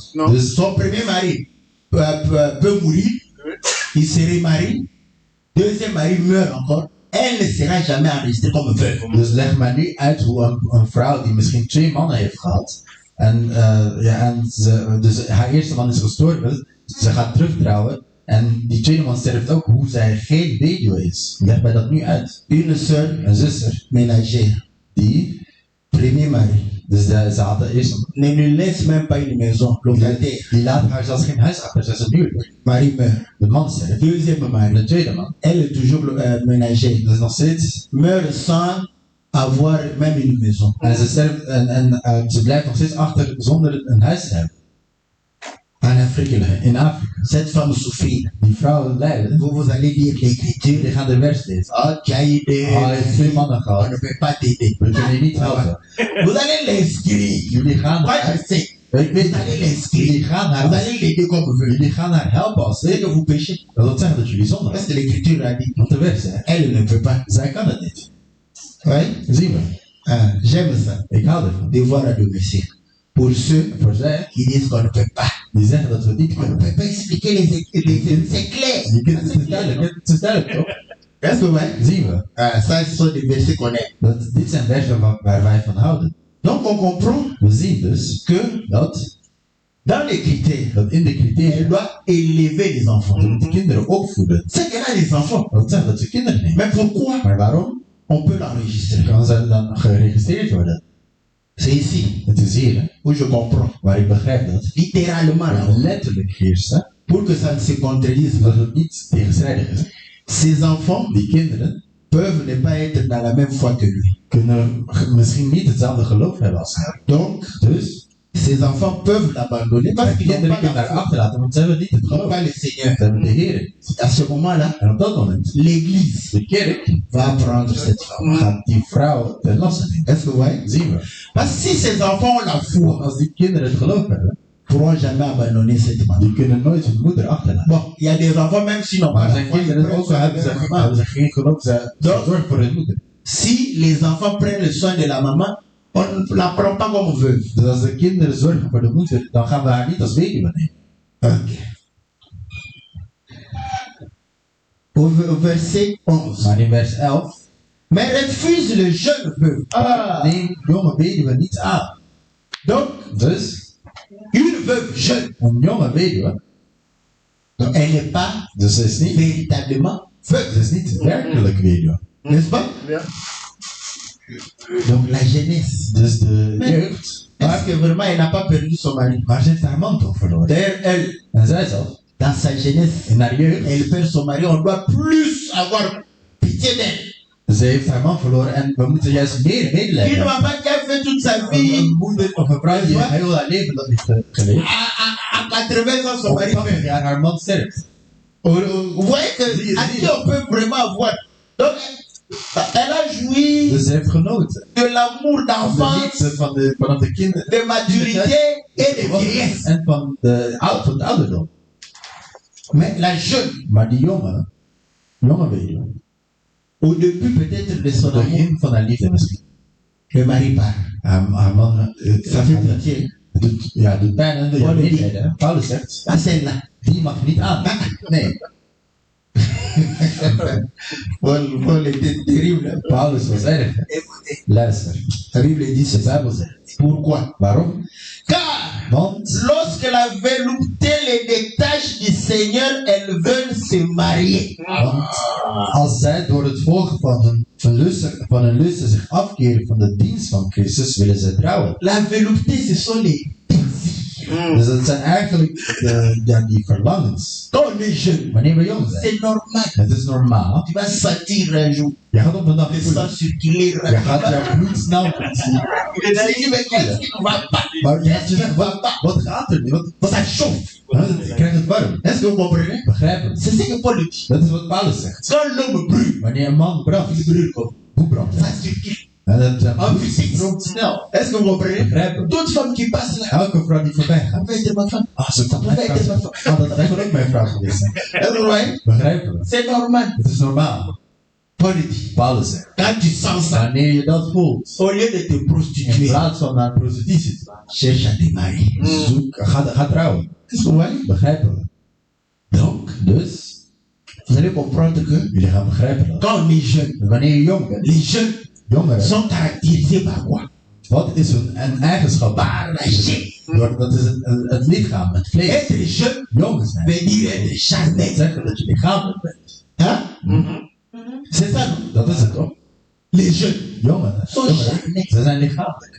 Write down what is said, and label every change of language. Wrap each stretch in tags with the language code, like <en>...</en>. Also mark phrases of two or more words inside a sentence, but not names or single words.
<fr>Non. Son premier mari peut mourir, il se remarie, deuxième mari meurt encore, elle ne sera jamais enregistrée comme veuve.</fr> <nl>Dus leg maar nu uit hoe een vrouw die misschien 2 mannen heeft gehad. En dus haar eerste man is gestorven. Ze gaat terugtrouwen. En die tweede man sterft ook. Hoe zij geen weduwe is. Leg mij dat nu uit.</nl> <fr>Une sœur</fr> <nl>Een zuster.</nl> <fr>ménagère,</fr> <nl>Die.</nl> <fr>premier mari,</fr> <nl>Dus ze had de eerste.</nl> <fr>ne lui laisse même pas une maison, locataire.</fr> <nl>Die laat haar zelfs geen huis achter. Ze is een huurder.</nl> <fr>Mari meurt.</fr> <nl>De man sterft.</nl> <fr>Deuxième</fr> <nl>En</nl> <fr>mari,</fr> <nl>de tweede man.</nl> <fr>elle est toujours ménagère,</fr> <nl>Dus nog steeds.</nl> <fr>meurt sans avoir même une maison.</fr> <nl>En ze sterft. En ze blijft nog steeds achter zonder een huis te hebben.</nl> <fr>En Afrique, là,</fr> <nl>In Afrika.</nl> <fr>cette femme souffrit.</fr> <nl>Die vrouwen lijden.</nl> <fr>Vous allez lire</fr> <nl>Die</nl> <fr>l'écriture.</fr> <nl>gaan de vers lezen.</nl> <fr>Ah, tu as eu</fr> <nl>Hij heeft 2 mannen</nl> <fr>on</fr> <nl>gehad.</nl> <fr>ne peut pas t'aider.</fr> <nl>We kunnen je niet helpen.</nl> <fr>Vous allez l'inscrire.</fr> <nl>Jullie gaan</nl> <fr>Moi,</fr> <nl>haar,</nl> <fr>je sais.</fr> <nl>ik weet</nl> <fr>Vous</fr> <nl>het,</nl> <fr>allez l'inscrire.</fr> <nl>jullie gaan</nl> <fr>Vous</fr> <nl>haar,</nl> <fr>allez l'aider comme vous voulez.</fr> <nl>jullie gaan haar helpen als</nl> <fr>C'est que</fr> <nl>ze,</nl> <fr>vous péchez.</fr> <nl>dat wil zeggen dat jullie zondig</nl> <fr>Parce</fr> <nl>zijn.</nl> <fr>que l'écriture a dit,</fr> <nl>Want de wet zegt,</nl> <fr>elle ne peut pas.</fr> <nl>zij kan het niet.</nl> <fr>Oui?</fr> <nl>Zien we.</nl> <fr>Ah, j'aime ça.</fr> <nl>Ik hou ervan.</nl> <fr>Devoir à domicile. Pour ceux</fr> <nl>Voor zij,</nl> <fr>qui disent qu'on ne peut pas.</fr> <nl>die zeggen dat we het niet</nl> <fr>On ne</fr> <nl>kunnen.</nl> <fr>peut pas expliquer c'est clair.</fr> <nl>Je kunt, het is duidelijk, het is duidelijk toch?</nl> <fr>Est-ce que ouais?</fr> <nl>Zien we.</nl> <fr>Ah, ça, ce sont des versets qu'on aime.</fr> <nl>Dit zijn versen waar wij van houden.</nl> <fr>Donc, on comprend</fr> <nl>We zien dus</nl> <fr>que</fr> <nl>dat</nl> <fr>dans les critères,</fr> <nl>in de</nl> <fr>elle</fr> <nl>criteria</nl> <fr>doit élever les enfants.</fr> <nl>dat de kinderen opvoeden.</nl> <fr>C'est qu'elle a des enfants.</fr> <nl>Dat zegt dat ze kinderen nemen.</nl> <fr>Mais pourquoi</fr> <nl>Maar waarom?</nl> <fr>on peut l'enregistrer?</fr> <nl>Kan ze dan geregistreerd worden?</nl> <fr>C'est ici</fr> <nl>Het is hier, hè,</nl> <fr>où je comprends.</fr> <nl>waar ik begrijp dat.</nl> <fr>Littéralement, là,</fr> <nl>Letterlijk heerst, hè,</nl> <fr>pour que ça ne se contredise</fr> <nl>dat</nl> <fr>pas.</fr> <nl>het niet tegenstrijdig is.</nl> <fr>Ces enfants</fr> <nl>Die kinderen</nl> <fr>peuvent ne pas être dans la même foi que lui.</fr> <nl>kunnen misschien niet hetzelfde geloof hebben als hij.</nl> <fr>Donc,</fr> <nl>Dus</nl> <fr>ces enfants peuvent l'abandonner parce</fr> <nl>de</nl> <fr>qu'ils n'ont</fr> <nl>kinderen</nl> <fr>pas</fr> <nl>kunnen</nl> <fr>la</fr> <nl>daar</nl> <fr>foi.</fr> <nl>achterlaten, want ze hebben niet het</nl> <fr>Ils n'ont</fr> <nl>geloof.</nl> <fr>pas le Seigneur.</fr> <nl>Ze hebben de Heer niet.</nl> <fr>À ce moment-là,</fr> <nl>En op dat moment,</nl> <fr>l'Église</fr> <nl>de kerk</nl> <fr>va prendre cette femme.</fr> <nl>gaat die vrouw ten laste nemen.</nl> <fr>Est-ce que vous voyez?</fr> <nl>Zien we.</nl> <fr>Parce que si ces enfants ont la foi,</fr> <nl>Als die kinderen het geloof hebben,</nl> <fr>ils ne pourront jamais abandonner cette femme.</fr> <nl>die kunnen nooit hun moeder achterlaten.</nl> <fr>Bon, il y a des enfants, même s'ils n'ont pas</fr> <nl>Maar</nl> <fr>la</fr> <nl>zijn</nl> <fr>foi, ils</fr> <nl>kinderen</nl> <fr>prennent</fr> <nl>ook</nl> <fr>soin</fr> <nl>hebben</nl> <fr>de leur</fr> <nl>ze,</nl> <fr>maman.</fr> <nl>hebben ze geen geloof, ze zorgen voor hun moeder.</nl> <fr>Si les enfants prennent le soin de la maman, on ne la prend pas comme veuve.</fr> <nl>Dus als de kinderen zorgen voor de moeder, dan gaan we haar niet als weduwe nemen.</nl> <fr>Ok. Au verset 11.</fr> <nl>Maar in vers 11,</nl> <fr>Mais refuse le jeune veuve. Ah.</fr> <nl>neem jonge weduwe niet aan.</nl> <fr>Donc,</fr> <nl>Dus</nl> <fr>une veuve jeune,</fr> <nl>een jonge weduwe,</nl> <fr>donc elle n'est pas</fr> <nl>dus ze is niet,</nl> <fr>véritablement veuve,</fr> <nl>ze is niet werkelijk weduwe.</nl> <fr>n'est-ce pas?</fr> <nl>Ja.</nl> <fr>Donc la jeunesse.</fr> <nl>Dus de jeugd,</nl> <fr>Est-ce que vraiment elle n'a pas perdu son mari?</fr> <nl>maar ze heeft haar man toch verloren.</nl> <fr>D'ailleurs, elle,</fr> <nl>En zij zelf,</nl> <fr>dans sa jeunesse,</fr> <nl>in haar jeugd,</nl> <fr>elle perd son mari. On doit plus avoir pitié d'elle.</fr> <nl>ze heeft haar man verloren en we moeten juist meer</nl> <fr>Une</fr> <nl>medelijden hebben.</nl> <fr>maman qui a fait toute sa</fr> <nl>Een</nl> <fr>vie</fr> <nl>moeder of een vrouw die heel haar leven dat heeft geleefd.</nl> <fr>à 80 ans, son</fr> <nl>Op</nl> <fr>mari</fr> <nl>80</nl> <fr>meurt.</fr> <nl>jaar haar man sterft.</nl> <fr>Vous voyez que à qui on peut vraiment avoir. Donc, elle a joui</fr> <nl>Dus ze heeft genoten.</nl> <fr>de l'amour</fr> <nl>De</nl> <fr>d'enfance,</fr> <nl>liefde vanaf de kinderen.</nl> <fr>de maturité et de vieillesse.</fr> <nl>En van de ouderdom.</nl> <fr>Mais la jeune,</fr> <nl>Maar die jonge weduwe,</nl> <fr>au début peut-être de son</fr> <nl>het</nl> <fr>amour,</fr> <nl>begin van haar liefde misschien.</nl> <fr>le mari part.</fr> <nl>Haar man,</nl> <fr>Ça fait pitié.</fr> <nl>doet pijn en wil je niet redden. Paulus zegt,</nl> <fr>Pas celle-là.</fr> <nl>die mag je niet aan. Nee,</nl> <fr>Paul était terrible.</fr> <nl>Paulus was erg.</nl> <fr>Écoutez,</fr> <nl>Luister,</nl> <fr>la Bible dit</fr> <nl>de</nl> <fr>ceci.</fr> <nl>Bijbel zegt.</nl> <fr>Pourquoi?</fr> <nl>Waarom?</nl> <fr>Car</fr> <nl>Want</nl> <fr>lorsque la velouté les détache du Seigneur, elles veulent se marier.</fr> <nl>als zij door het volgen van hun lusten zich afkeren van de dienst van Christus, willen ze trouwen.</nl> <fr>La velouté, ce sont les désirs.</fr> <nl>Dus dat zijn eigenlijk die verlangens.</nl> <fr>Quand on est jeune,</fr> <nl>Wanneer we jong zijn.</nl> <fr>c'est normal.</fr> <nl>Het is normaal.</nl> <fr>Tu vas sentir un jour</fr> <nl>Je gaat op een dag</nl> <fr>le</fr> <nl>voelen.</nl> <fr>sang circuler</fr> <nl>Je gaat</nl> <fr>rapidement.</fr> <nl>jouw bloed snel zien.</nl> <fr>Tu te dis, mais qu'est-ce qui ne va pas?</fr> <nl>Maar je gaat je zeggen, wat gaat er niet?</nl> <fr>Ça chauffe.</fr> <nl>Je krijgt het warm.</nl> <fr>Est-ce que vous comprenez?</fr> <nl>Begrijp het.</nl> <fr>C'est ce que Paul dit.</fr> <nl>Dat is wat Paulus zegt.</nl> <fr>Quand l'homme brûle,</fr> <nl>Wanneer een man brandt, hoe brandt hij?</nl> <fr>ça circule.</fr> <nl>En dat zijn En bloed</nl> <fr>physique.</fr> <nl>stroomt snel.</nl> <fr>Est-ce que vous comprenez?</fr> <nl>Begrijp het.</nl> <fr>Toute femme qui passe là,</fr> <nl>Elke vrouw die voorbij gaat.</nl> <fr>pouvait être ma femme.</fr> <nl>Ah, ze</nl> <fr>Ça</fr> <nl>kan</nl> <fr>pouvait être ma femme.</fr> <nl>dat kan ook mijn vrouw geweest zijn.</nl> <fr>Est-ce que vous voyez?</fr> <nl>Begrijpen we?</nl> <fr>C'est normal.</fr> <nl>Het is normaal.</nl> <fr>Paul dit,</fr> <nl>Paulus zegt.</nl> <fr>quand tu sens ça,</fr> <nl>Wanneer je dat voelt,</nl> <fr>au lieu de te</fr> <nl>in</nl> <fr>prostituer,</fr> <nl>plaats van naar prostitutie te gaan,</nl> <fr>cherche à te marier.</fr> <nl>ga trouwen.</nl> <fr>Est-ce que vous voyez?</fr> <nl>Begrijpen we?</nl> <fr>Donc,</fr> <nl>Dus,</nl> <fr>vous allez comprendre que</fr> <nl>jullie gaan begrijpen dat.</nl> <fr>quand on est jeune,</fr> <nl>Wanneer je jong bent,</nl> <fr>les jeunes</fr> <nl>jongeren,</nl> <fr>sont caractérisés par quoi?</fr> <nl>wat is een eigenschap?</nl> <fr>Par la chair.</fr> <nl>Dat is het lichaam, het vlees.</nl> <fr>Être jeune</fr> <nl>Jong zijn.</nl> <fr>veut dire être</fr> <nl>Dat</nl> <fr>charnel.</fr> <nl>zeggen dat je lichamelijk bent.</nl> <fr>Hein? C'est ça, non?</fr> <nl>Dat is het toch?</nl> <fr>Les jeunes.</fr> <nl>Jongeren, ze zijn lichamelijk.</nl>